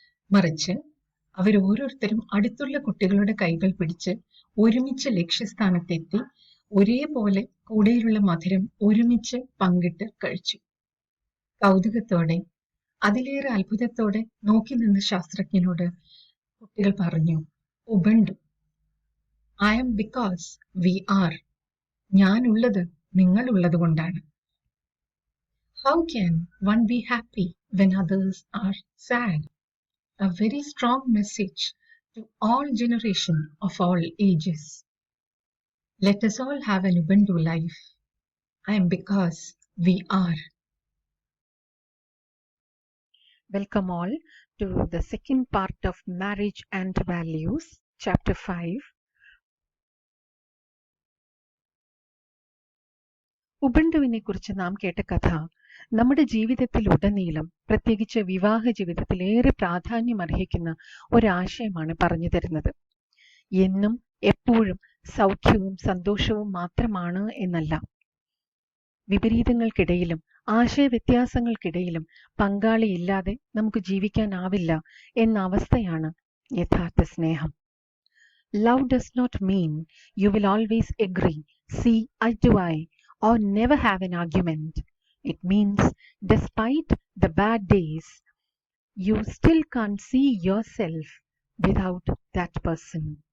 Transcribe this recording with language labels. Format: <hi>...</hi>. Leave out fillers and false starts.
<ml>മറിച്ച് അവരോരോരുത്തരും അടുത്തുള്ള കുട്ടികളുടെ കൈകൾ പിടിച്ച് ഒരുമിച്ച് ലക്ഷ്യസ്ഥാനത്തെത്തി ഒരേപോലെ കൂടെയുള്ള മധുരം ഒരുമിച്ച് പങ്കിട്ട് കഴിച്ചു. കൗതുകത്തോടെ, അതിലേറെ അത്ഭുതത്തോടെ നോക്കി നിന്ന ശാസ്ത്രജ്ഞനോട് കുട്ടികൾ പറഞ്ഞു, Ubuntu,</ml> <en>I am because we are.</en> <ml>ഞാനുള്ളത് നിങ്ങളുള്ളത് കൊണ്ടാണ്.</ml> <en>How can one be happy when others are sad? A very strong message to all generations of all ages. Let us all have an Ubuntu life. I am because we are. Welcome all to the second part of Marriage and Values, Chapter 5.</en> <ml>ഉബണ്ടുവിനെ കുറിച്ച് നാം കേട്ട കഥ നമ്മുടെ ജീവിതത്തിലുടനീളം, പ്രത്യേകിച്ച് വിവാഹ ജീവിതത്തിൽ ഏറെ പ്രാധാന്യമർഹിക്കുന്ന ഒരാശയമാണ് പറഞ്ഞു തരുന്നത്. എന്നും എപ്പോഴും സൗഖ്യവും സന്തോഷവും മാത്രമാണ് എന്നല്ല. വിപരീതങ്ങൾക്കിടയിലും ആശയവ്യത്യാസങ്ങൾക്കിടയിലും പങ്കാളിയില്ലാതെ നമുക്ക് ജീവിക്കാനാവില്ല എന്ന അവസ്ഥയാണ് യഥാർത്ഥ സ്നേഹം.</ml> <en>Love does not mean you will always agree, see eye to eye, or never have an argument. It means despite the bad days, you still can't see yourself without that person.</en>